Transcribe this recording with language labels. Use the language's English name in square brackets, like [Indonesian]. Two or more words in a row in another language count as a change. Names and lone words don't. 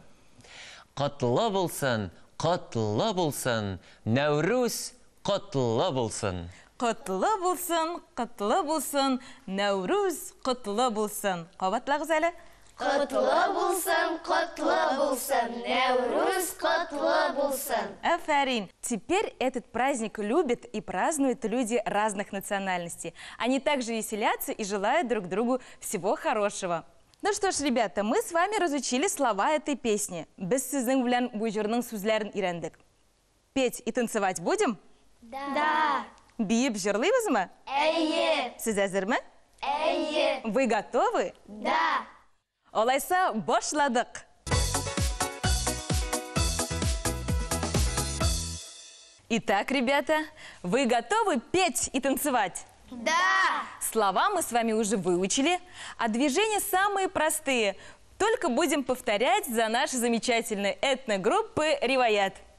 [Tatar] Котлы булсын, Нәүрүз котлы булсын. Котлы булсын, Нәүрүз котлы булсын. Кабатлагыз әле. Котлы булсын, Нәүрүз котлы булсын. Афарин. [Russian] Теперь этот праздник любят и празднуют люди разных национальностей. Они также веселятся и желают друг другу всего хорошего. Ну что ж, ребята, мы с вами разучили слова этой песни. [Tatar] Без сезнең белән бу җырның сүзләрен өйрәндек. [Russian] Петь и танцевать будем? Да. [Tatar] Биеп җырлыйбызмы? Әйе. Сез әзерме? Әйе. [Russian] Вы готовы? Да. [Tatar] Алайса, башладык. [Russian] Итак, ребята, вы готовы петь и танцевать? Да. Слова мы с вами уже выучили, а движения самые простые. Только будем повторять за нашей замечательной этногруппы «Риваят».